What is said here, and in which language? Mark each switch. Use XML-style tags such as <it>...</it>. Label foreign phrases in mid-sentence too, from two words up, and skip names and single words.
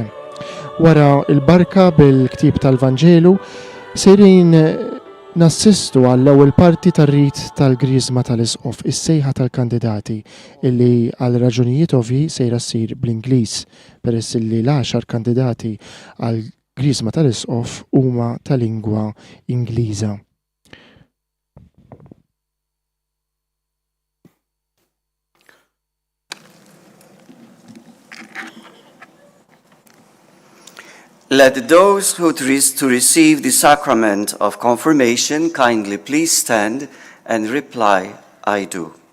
<mt>Wara il-barka bil-ktib tal-Vanġelu sejrin nassistu għall-ewwel parti tar-rit tal-Griżma tal-Isqof, is-sejħa tal-kandidati illi għal raġunijiet ovvji sejra ssir bl-Ingliż peress illi l-10 kandidati għal Griżma tal-Isqof huma ta' lingwa Ingliża.</mt> <en>Let those who wish to receive the sacrament of confirmation kindly please stand and reply, I do.</en>